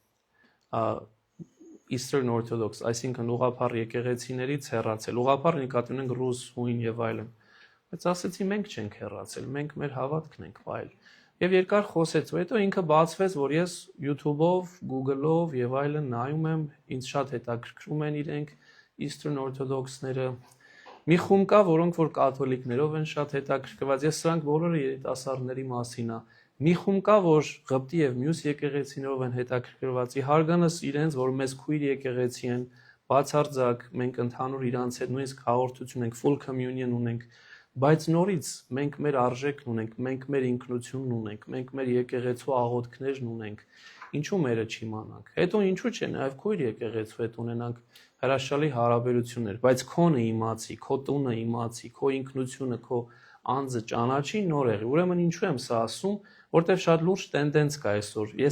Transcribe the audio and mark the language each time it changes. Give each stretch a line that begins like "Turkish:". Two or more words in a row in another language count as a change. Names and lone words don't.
Armenian: Eastern Orthodox, այսինքն ուղղափառ եկեղեցիներից հեռացել։ Ուղղափառ նկատի ունենք ռուս, հույն եւ այլն։ Բայց ասեցի մենք չենք հեռացել, մենք մեր հավատքն ենք վայել։ Եվ երկար խոսեց, ու հետո ինքը բացվեց, որ ես YouTube-ով, Google-ով եւ այլն նայում եմ, ինձ շատ հետաքրքրում են իրենք Eastern Orthodox-ները։ Մի խումբ կա, որոնք որ կաթոլիկներով են շատ հետաքրքրված, ես սրանք բոլորը երիտասարդների մասին է։ Մի խումբ կա, որ Ղպտի եւ մյուս եկեղեցիներով են հետաքրքրված։ Իհարգանս իրենց, որ մեզ քույր եկեղեցի են, բացարձակ մենք ընդհանուր իրանց հետ նույնիսկ հաղորդություն ենք,
English: full communion
Armenian: ունենք, բայց նորից մենք մեր արժեքն ունենք, մենք մեր ինքնությունն ունենք, մենք մեր եկեղեցու աղոթքներն ունենք, ինչու մերը չիմանանք։ Հետո ինչու՞ չէ, նաև քույր եկեղեցու հետ ունենանք հրաշալի հարաբերություններ, բայց քոնը իմացի, քո տունը իմացի, քո ինքնությունը, քո անձը ճանաչի նորեղի։ Ուրեմն ինչու եմ սա ասում, որտեղ շատ լուրջ տենդենց կա այսօր։ Ես